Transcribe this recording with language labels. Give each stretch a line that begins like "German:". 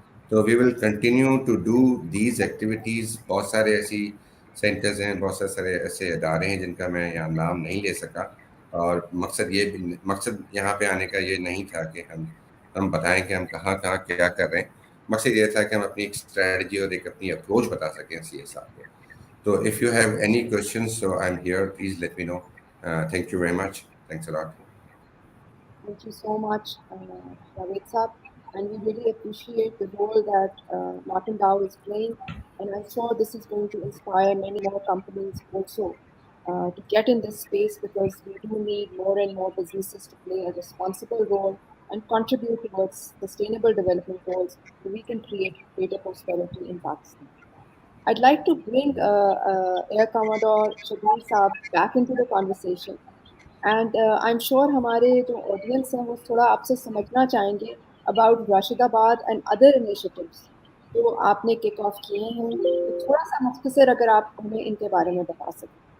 English: तो we will continue to do these activities.
Hindi: बहुत सारे ऐसी सेंटर्स हैं, बहुत सारे ऐसे इदारे हैं जिनका मैं यहाँ नाम नहीं ले सका, और मकसद यहाँ पे आने का ये नहीं था कि हम बताएं कि हम कहाँ कहाँ क्या कर रहे हैं। मकसद ये था कि हम अपनी एक स्ट्रेटजी और एक अपनी अप्रोच बता सकें सीएसआर को।
English: तो if you have any questions, so I am here, please let me know. Thank you very much, thanks a lot. Thank you so much, Javed Saab. And we really appreciate the role that Martin Dow is playing. And I'm sure this is going to inspire many more companies also to get in this space, because we do need more and more businesses to play a responsible role and contribute towards sustainable development goals so we can create greater prosperity in Pakistan. I'd like to bring Air Commodore Shabbir Saab back into the conversation. And I am sure
Hindi: हमारे जो audience हैं वो थोड़ा आपसे समझना चाहेंगे
English: about Rashidabad and other initiatives
Hindi: जो आपने किक ऑफ किए हैं। तो थोड़ा सा मुख्तसर अगर आप हमें इनके बारे में बता सकें।